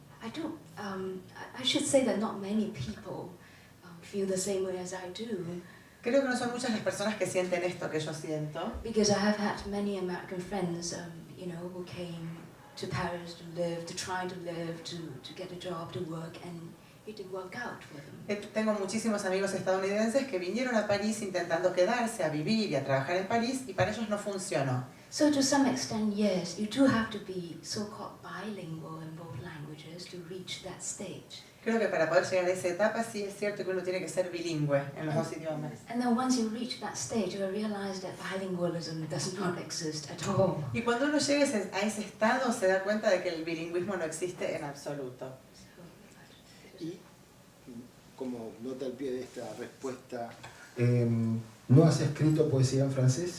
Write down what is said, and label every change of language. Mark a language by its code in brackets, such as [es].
[en] I should say that not many people feel the same way as I do. [es] Creo que no son muchas las personas que sienten esto que yo siento. [en] Because I have had many American friends, you know, who came to Paris to live, to try to live, to get a job, to work, and it didn't work out for them. [es] Tengo muchísimos amigos estadounidenses que vinieron a París intentando quedarse, a vivir y a trabajar en París, y para ellos no funcionó. [en] So to some extent, yes, you do have to be so-called bilingual in both languages to reach that stage. [es] Creo que para poder llegar a esa etapa sí es cierto que uno tiene que ser bilingüe en los dos idiomas. [en] And then once you reach that stage, you realize that bilingualism does not exist at all. [es] Y cuando uno llega a ese estado se da cuenta de que el bilingüismo no existe en absoluto. Y como nota al pie de esta respuesta, ¿No has escrito poesía en francés?